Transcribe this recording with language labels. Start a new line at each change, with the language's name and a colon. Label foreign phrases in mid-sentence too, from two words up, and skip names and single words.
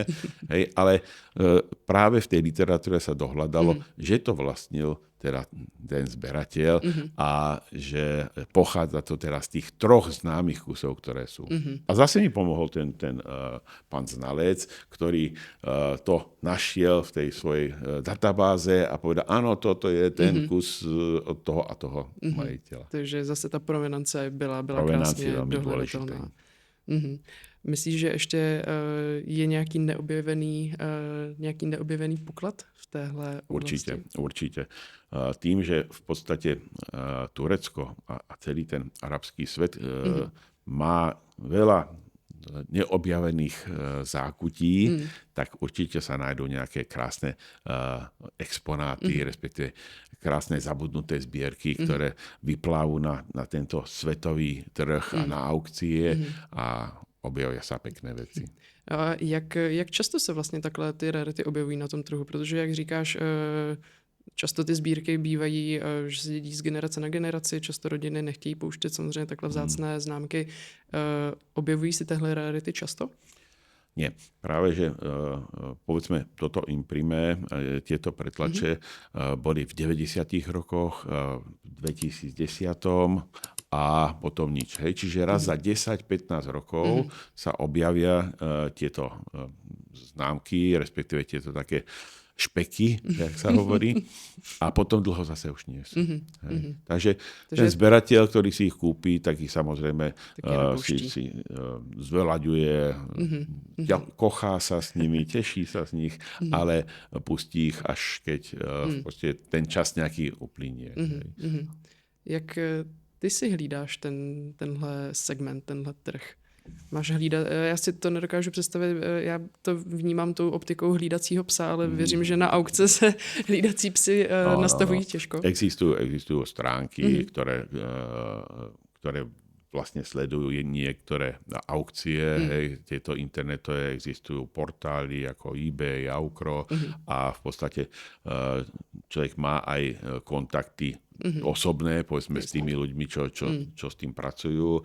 Slovak: Hej, ale práve v tej literatúre sa dohľadalo, že to vlastnil teda ten zberateľ a že pochádza to teraz z tých 3 známych kusov, ktoré sú. A zase mi pomohol ten pán znalec, ktorý to našiel v tej svojej databáze a povedal, áno, toto je ten kus od toho a toho majiteľa.
Czech: Takže zase ta provenance byla krásně dohledatelná. Myslíš, že ještě je nějaký neobjevený poklad v téhle oblasti?
Slovak: Určite. Tým, že v podstate Turecko a celý ten arabský svet má veľa neobjavených zákutí, tak určite sa nájdú nejaké krásne exponáty, respektíve krásne zabudnuté zbierky, ktoré vyplávajú na tento svetový trh a na aukcie a objavia sa pekné věci.
Czech: A jak často se vlastně takhle ty rarity objevují na tom trhu? Protože, jak říkáš, často ty sbírky bývají, že se dědí z generace na generaci, často rodiny nechtějí pouštět samozřejmě takhle vzácné známky. Objevují si tyhle rarity často?
Slovak: Nie. Práve, že povedzme toto imprime, tieto pretlače boli v 90. rokoch, v 2010. A potom nič. Hej. Čiže raz za 10-15 rokov sa objavia tieto známky, respektíve tieto také špeky, jak sa hovorí, a potom dlho zase už nie sú. Takže ten zberateľ, ktorý si ich kúpi, tak ich samozrejme si zveľaďuje, kochá sa s nimi, teší sa z nich, ale pustí ich až keď ten čas nejaký uplynie.
Czech: Jak ty si hlídáš tenhle segment, tenhle trh? Máš hlídat, já si to nedokážu představit, já to vnímám tou optikou hlídacího psa, ale věřím, že na aukce se hlídací psy nastavují těžko.
Slovak: Existujú stránky, ktoré vlastne sledujú niektoré aukcie, tieto internetové, existujú portály ako eBay, Aukro a v podstate človek má aj kontakty osobné, povedzme, s tými ľuďmi, čo s tým pracujú.